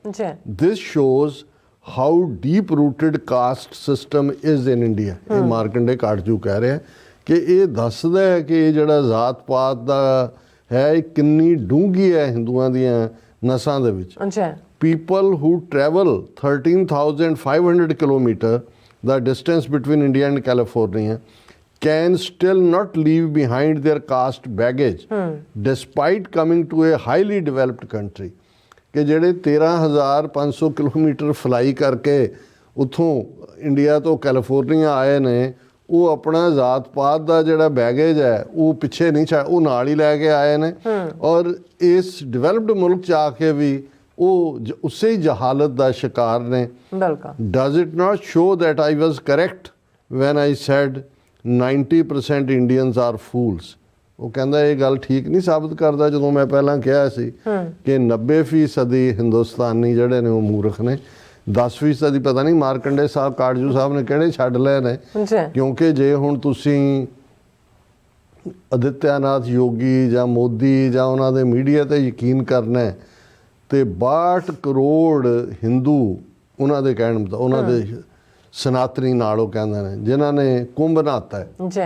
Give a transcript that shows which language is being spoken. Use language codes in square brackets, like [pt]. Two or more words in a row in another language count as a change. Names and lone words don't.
[en] This shows how deep rooted caste system is in India. [pa] ਇਹ ਮਾਰਕੰਡੇ ਕਾਟਜੂ ਕਹਿ ਰਿਹਾ ਕਿ ਇਹ ਦੱਸਦਾ ਹੈ ਕਿ ਇਹ ਜਿਹੜਾ ਜ਼ਾਤ ਪਾਤ ਦਾ ਹੈ ਇਹ ਕਿੰਨੀ ਡੂੰਘੀ ਹੈ ਹਿੰਦੂਆਂ ਦੀਆਂ ਨਸਾਂ ਦੇ ਵਿੱਚ। [en] people who travel 13,500 kilometres the distance between India and California can still not leave behind their caste baggage despite coming to a highly developed country। [pa] ਕਿ ਜਿਹੜੇ 13,500 ਕਿਲੋਮੀਟਰ ਫਲਾਈ ਕਰਕੇ ਉੱਥੋਂ ਇੰਡੀਆ ਤੋਂ ਕੈਲੀਫੋਰਨੀਆ ਆਏ ਨੇ, ਉਹ ਆਪਣਾ ਜ਼ਾਤ ਪਾਤ ਦਾ ਜਿਹੜਾ ਬੈਗੇਜ ਹੈ ਉਹ ਪਿੱਛੇ ਨਹੀਂ ਉਹ ਨਾਲ ਹੀ ਲੈ ਕੇ ਆਏ ਨੇ। ਔਰ ਇਸ ਡਿਵੈਲਪਡ ਮੁਲਕ 'ਚ ਆ ਕੇ ਵੀ ਉਹ ਉਸੇ ਹੀ ਜਹਾਲਤ ਦਾ ਸ਼ਿਕਾਰ ਨੇ। [en] Does it not show that I was correct when I said 90% Indians are fools? [pa] ਉਹ ਕਹਿੰਦਾ ਇਹ ਗੱਲ ਠੀਕ ਨਹੀਂ ਸਾਬਤ ਕਰਦਾ ਜਦੋਂ ਮੈਂ ਪਹਿਲਾਂ ਕਿਹਾ ਸੀ ਕਿ 90% ਹਿੰਦੁਸਤਾਨੀ ਜਿਹੜੇ ਨੇ ਉਹ ਮੂਰਖ ਨੇ, 10% ਪਤਾ ਨਹੀਂ ਮਾਰਕੰਡੇ ਸਾਹਿਬ ਕਾਟਜੂ ਸਾਹਿਬ ਨੇ ਕਿਹੜੇ ਛੱਡ ਲਏ ਨੇ। ਕਿਉਂਕਿ ਜੇ ਹੁਣ ਤੁਸੀਂ ਆਦਿੱਤਿਆਨਾਥ ਯੋਗੀ ਜਾਂ ਮੋਦੀ ਜਾਂ ਉਹਨਾਂ ਦੇ ਮੀਡੀਆ ਤੇ ਯਕੀਨ ਕਰਨਾ ਹੈ ਤੇ 62 ਕਰੋੜ ਹਿੰਦੂ ਉਹਨਾਂ ਦੇ ਕਹਿਣ ਮੁਤਾਬਕ ਉਹਨਾਂ ਦੇ ਸਨਾਤਨੀ ਨਾਲ ਉਹ ਕਹਿੰਦੇ ਨੇ ਜਿਨ੍ਹਾਂ ਨੇ ਕੁੰਭ ਨਹਾਤਾ ਹੈ।